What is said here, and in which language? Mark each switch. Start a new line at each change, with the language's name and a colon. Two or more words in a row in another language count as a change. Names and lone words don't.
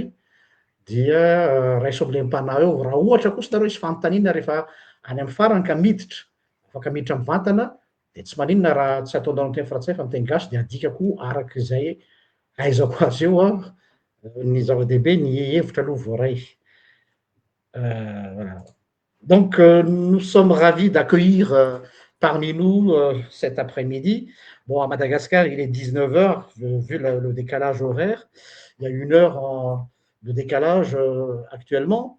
Malagasy: Dia raiso am'le mpanao eo raha ohatra kosa nareo hisy fanontaniana rehefa any amin'ny farany ka miditra, afaka miditra mivantana de tsy maninona raha tsy ataonareo amin'ny teny frantsay fa amin'ny teny gasy de adikako arak'izay ahaizako azy eo ny zava-dehibe ny hevitra aloha voaray.
French: Voilà. Donc nous sommes ravis d'accueillir parmi nous cet après-midi. Bon, à Madagascar, il est 19h, vu le décalage horaire. Il y a 1 heure de décalage actuellement.